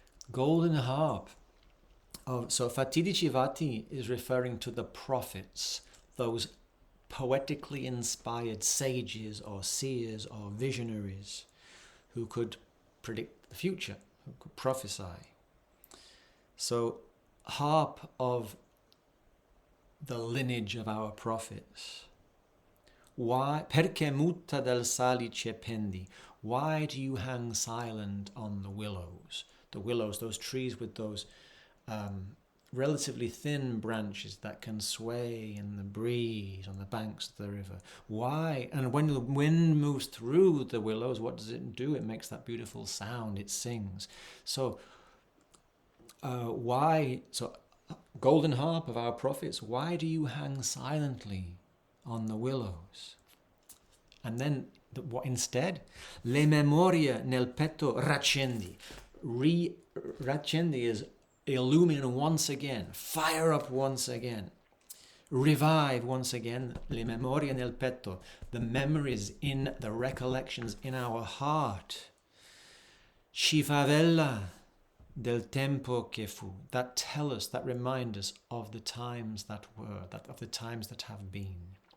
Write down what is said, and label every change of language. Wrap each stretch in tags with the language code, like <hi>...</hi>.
<en>Golden harp. So</en> <it>fatidici vati</it> <en>is referring to the prophets, those poetically inspired sages or seers or visionaries who could predict the future, who could prophesy. So harp of the lineage of our prophets. Why?</en> <it>Perché muta del salice pendi?</it> <en>Why do you hang silent on the willows? The willows, those trees with those relatively thin branches that can sway in the breeze on the banks of the river. Why? And when the wind moves through the willows, what does it do? It makes that beautiful sound. It sings. So why? So golden harp of our prophets, why do you hang silently on the willows? And then what instead?</en> <it>Le memoria nel petto raccendi.</it> <en>Raccendi is illumine once again, fire up once again, revive once again.</en> <it>Le memoria nel petto,</it> <en>the memories in the recollections in our heart.</en> <it>Ci favella del tempo che fu,</it> <en>that tell us, that remind us of the times that were, of the times that have been.</en>